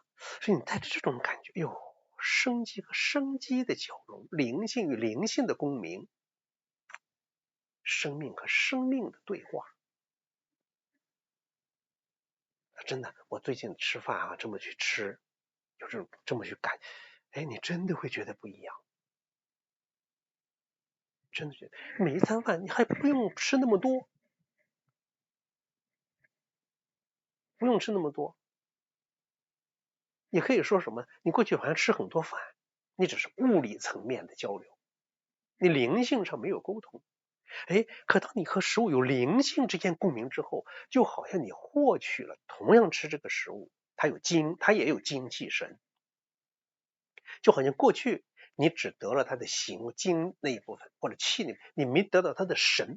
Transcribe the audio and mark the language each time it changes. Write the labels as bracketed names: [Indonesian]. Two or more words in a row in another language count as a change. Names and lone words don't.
[Chinese] 所以你帶着這種感覺，哎呦，生機和生機的交融，靈性與靈性的共鳴，生命和生命的對話。真的，我最近吃飯啊，這麼去吃，就是這麼去感，哎，你真的會覺得不一樣。真的覺得每一餐飯你還不用吃那麼多，不用吃那麼多。你可以說什麼？你過去好像吃很多飯，你只是物理層面的交流，你靈性上沒有溝通。哎，可當你和食物有靈性之間共鳴之後，就好像你獲取了同樣吃這個食物，它也有精氣神，就好像過去你只得了它的形精那一部分或者氣那，你沒得到它的神。